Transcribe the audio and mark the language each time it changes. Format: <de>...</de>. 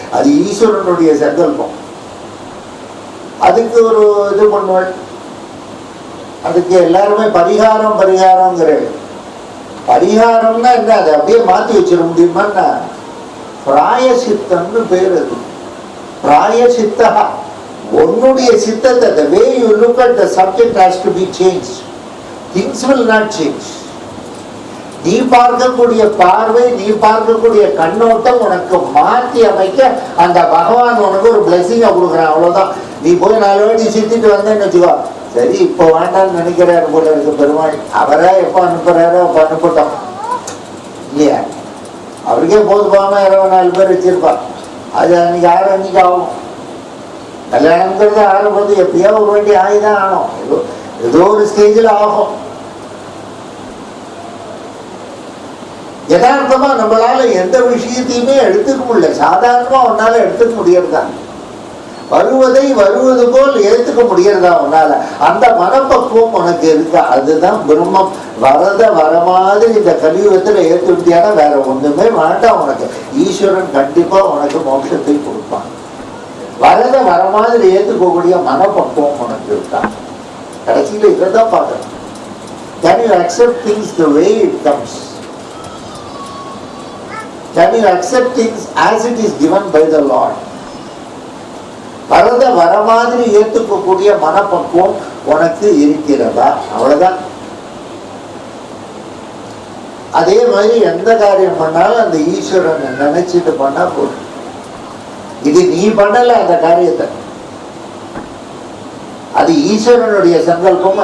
<ta>அது ஈஸ்வரனுடைய சங்கல்பம். அதுக்கு ஒரு இது பண்ணுவேன். அதுக்கு எல்லாருமே பரிகாரம்ங்கிற பரிகாரம்னா என்ன, அதை அப்படியே மாற்றி வச்சிட முடியுமான்னா பிராயசித்தம்னு பேர். அது பிராயசித்தா. உன்னுடைய சித்தத்தை,</ta> <en>the way you look at the subject has to be changed. Things will not change.</en> <ta>நீ பார்க்கக்கூடிய பார்வை, நீ பார்க்கக்கூடிய கண்ணோட்டம் உனக்கு மாற்றி அமைக்க அந்த பகவான் உனக்கு ஒரு பிளெஸிங்கை கொடுக்குறான். அவ்வளோதான். நீ போய் 4 வாட்டி சுத்திட்டு வந்தேன்னு வச்சுக்கோ, சரி இப்போ வேண்டாம்னு நினைக்கிறாரு போல இருக்கு பெருமாள். அவரா எப்போ அனுப்புறாரோ அப்போ அனுப்பட்டோம் இல்லையா? அவருக்கே போது போகாம 24 பேர் வச்சிருப்பான். அது அன்னைக்கு அன்னைக்கு ஆகும். கல்யாணம்ங்கிறது ஆரம்பத்து எப்பயோ ஒரு வாட்டி ஆகிதான் ஆகும். ஏதோ ஒரு ஸ்டேஜில் ஆகும். யதார்த்தமா நம்மளால எந்த விஷயத்தையுமே எடுத்துக்க முடியல. சாதாரணமா உன்னால எடுத்துக்க முடியறதா? வருவதை வருவது போல் ஏத்துக்க முடியறதா உன்னால? அந்த மனப்பக்குவம் உனக்கு இருக்கா? அதுதான் பிரம்மம். வர மாதிரி இந்த கலியுகத்துல ஏற்றுட்டியான வேற ஒண்ணுமே வேண்டாம் உனக்கு. ஈஸ்வரன் கண்டிப்பா உனக்கு மோட்சத்தை கொடுப்பான். வர மாதிரி ஏத்துக்கக்கூடிய மனப்பக்குவம் உனக்கு இருக்கா? கடைசியில இதான் பார்க்கணும்.</ta> <en>Can you accept things the way it comes? Can you accept things as it is given by the Lord?</en> <ta>வர மாதிரி ஏற்றுக்கக்கூடிய மனப்பக்குவம் உனக்கு இருக்கிறதா? அவ்வளவுதான். அதே மாதிரி எந்த காரியம் பண்ணாலும் அந்த ஈஸ்வரனை நினைச்சிட்டு பண்ணா போதும். இது நீ பண்ணல அந்த காரியத்தை, அது ஈஸ்வரனுடைய சங்கல்பம்.</ta>